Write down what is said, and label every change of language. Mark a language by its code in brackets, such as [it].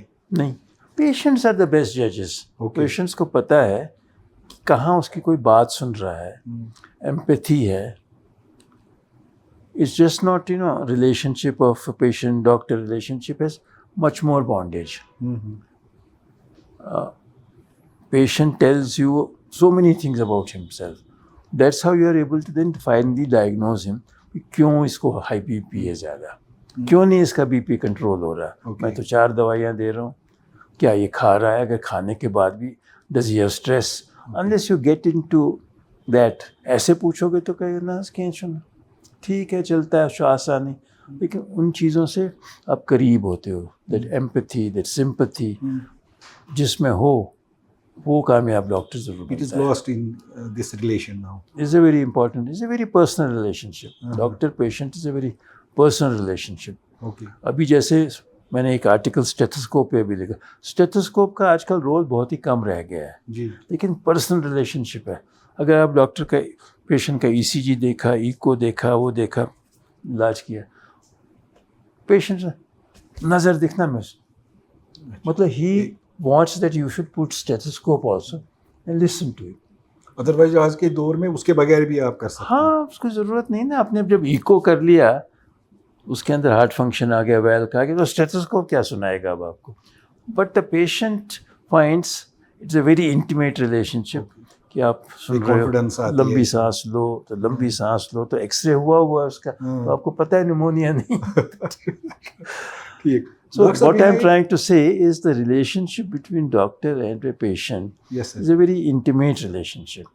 [ur] نہیں, [en] Patients are the best ججز. [ur] Patients کو پتہ ہے کہ کہاں اس کی کوئی بات سن رہا ہے, ایمپیتھی ہے. [en] It's just not, relationship of patient-doctor relationship has much more bondage. Patient tells you so many things about himself. That's how you are able to then finally diagnose him. [ur] کیوں اس کو ہائی بی پی ہے زیادہ, کیوں نہیں اس کا B P control ہو رہا. میں تو 4 دوائیاں دے رہا ہوں, کیا یہ کھا رہا ہے؟ اگر کھانے کے بعد بھی [en] does he have stress? Unless you get into that, [ur] ایسے پوچھو گے تو کہے نا سنا ٹھیک ہے چلتا ہے آسانی, لیکن ان چیزوں سے آپ قریب ہوتے ہو. [en] that empathy, that sympathy [ur] جس میں ہو, وہ کامیاب ڈاکٹر ضرور. [en] It is lost in this relation now. It's a very important, it's a very personal relationship. Doctor patient is a very personal relationship. Okay. [ur] ابھی جیسے میں نے ایک آرٹیکل اسٹیتھوسکوپ پہ بھی لکھا, اسٹیتھوسکوپ کا آج کل رول بہت ہی کم رہ گیا ہے, لیکن پرسنل ریلیشن شپ ہے. اگر آپ ڈاکٹر کا پیشنٹ کا ای سی جی دیکھا, ایکو دیکھا, وہ دیکھا, علاج کیا, پیشنٹ نظر دکھنا میں مطلب he [en] Wants that you should put stethoscope also and listen to it. [ur] Otherwise آج کے دور میں اس کے بغیر بھی آپ کر سکتے ہیں. ہاں, اس کی ضرورت نہیں نا. آپ نے جب ایکو کر لیا, اس کے اندر ہارٹ فنکشن آ گیا, ویل کا آ گیا, تو اسٹیتھوسکوپ کیا سنائے گا اب آپ کو. [en] but the patient finds it's a very intimate relationship [ur] کہ آپ سن رہے ہو, لمبی سانس لو, تو لمبی سانس لو, تو ایکس رے ہوا اس کا, تو آپ کو پتہ ہے نمونیا نہیں. [en] So what I'm trying to say is the relationship between doctor and a patient is a very intimate relationship.